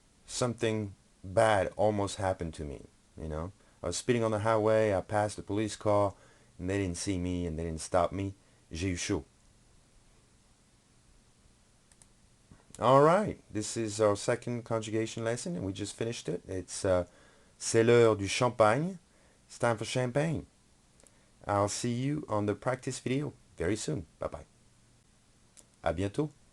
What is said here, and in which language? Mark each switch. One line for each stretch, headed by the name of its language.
English: Something bad almost happened to me, you know. I was speeding on the highway. I passed a police car, and they didn't see me, and they didn't stop me.
French: J'ai eu chaud.
English: All right, this is our second conjugation lesson, and we just finished it. It's
French: c'est l'heure du champagne.
English: It's time for champagne. I'll see you on the practice video very soon. Bye-bye.
French: À bientôt.